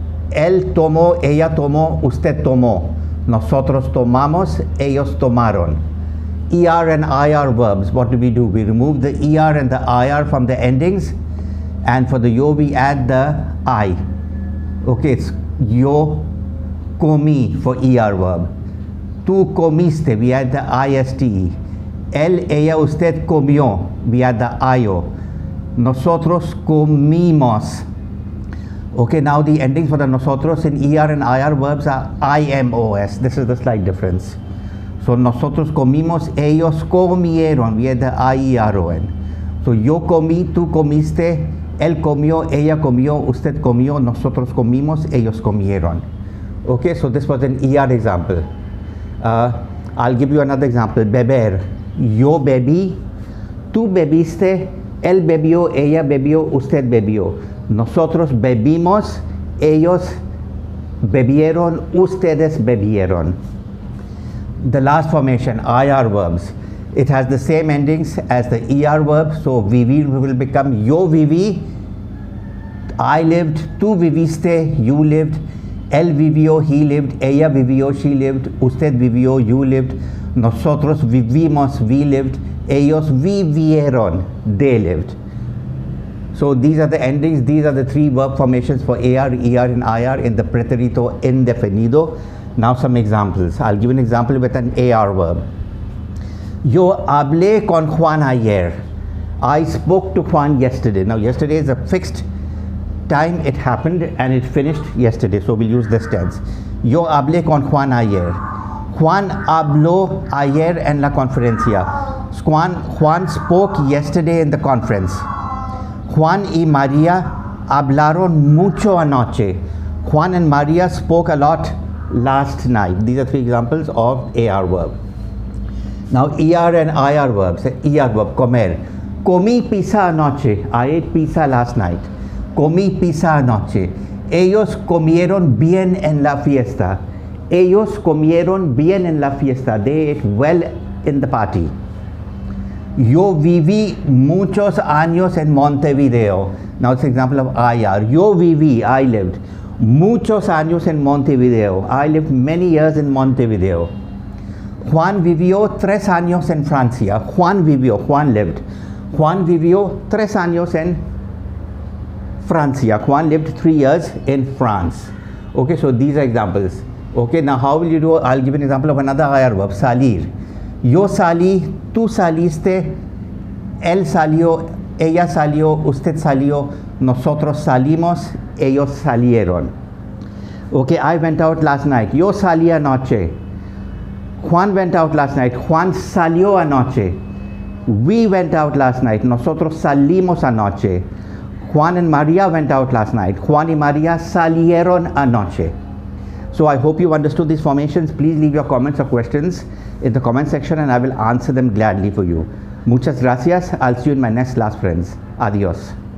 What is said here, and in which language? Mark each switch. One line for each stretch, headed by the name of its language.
Spanish: Él tomó, ella tomó, usted tomó. Nosotros tomamos, ellos tomaron.
English: ER and IR verbs, what do? We remove the ER and the IR from the endings, and for the yo we add the I. Okay, it's
Spanish: yo comí
English: for ER verb.
Spanish: Tú comiste,
English: we add the ISTE.
Spanish: Él, ella, usted comió,
English: we add the IO.
Spanish: Nosotros comimos.
English: Okay, now the endings for the nosotros in ER and IR verbs are IMOS. This is the slight difference. So
Spanish: nosotros comimos, ellos comieron,
English: we add the IERON.
Spanish: So yo comí, tú comiste, él comió, ella comió, usted comió, nosotros comimos, ellos comieron.
English: Okay, so this was an ER example. I'll give you another example.
Spanish: Beber. Yo bebí, tú bebiste, él bebió, ella bebió, usted bebió. Nosotros bebimos, ellos bebieron, ustedes bebieron.
English: The last formation, IR verbs. It has the same endings as the ER verb, so viví will become
Spanish: yo viví,
English: I lived,
Spanish: tú viviste,
English: you lived,
Spanish: él vivió,
English: he lived,
Spanish: ella vivió,
English: she lived,
Spanish: usted vivió,
English: you lived,
Spanish: nosotros vivimos,
English: we lived,
Spanish: ellos vivieron,
English: they lived. So these are the endings, these are the three verb formations for AR, ER, and IR in the pretérito indefinido. Now some examples. I'll give an example with an AR verb.
Spanish: Yo hablé con Juan ayer.
English: I spoke to Juan yesterday. Now yesterday is a fixed time it happened and it finished yesterday, so we'll use this tense.
Spanish: Yo hablé con Juan ayer. Juan habló ayer en la conferencia.
English: Juan spoke yesterday in the conference.
Spanish: Juan y María hablaron mucho anoche.
English: Juan and Maria spoke a lot last night. These are three examples of AR verb. Now ER and IR verbs. ER verb, comer.
Spanish: Comí pizza anoche.
English: I ate pizza last night.
Spanish: Comí pizza anoche. Ellos comieron bien en la fiesta. Ellos comieron bien en la fiesta.
English: They ate well in the party.
Spanish: Yo viví muchos años en Montevideo.
English: Now it's an example of IR.
Spanish: Yo viví,
English: I lived.
Spanish: Muchos años en Montevideo.
English: I lived many years in Montevideo.
Spanish: Juan vivió 3 años en Francia. Juan vivió,
English: Juan lived.
Spanish: Juan vivió 3 años en Francia.
English: Juan lived 3 years in France. Okay, so these are examples. Okay, now how will you do? I'll give an example of another IR verb, salir.
Spanish: Yo salí, tú saliste, él salió, ella salió, usted salió, nosotros salimos, ellos salieron.
English: Okay, I went out last night.
Spanish: Yo salí anoche.
English: Juan went out last night.
Spanish: Juan salió anoche.
English: We went out last night.
Spanish: Nosotros salimos anoche.
English: Juan and Maria went out last night.
Spanish: Juan y Maria salieron anoche.
English: So I hope you understood these formations. Please leave your comments or questions in the comment section and I will answer them gladly for you.
Spanish: Muchas gracias.
English: I'll see you in my next class, friends. Adios.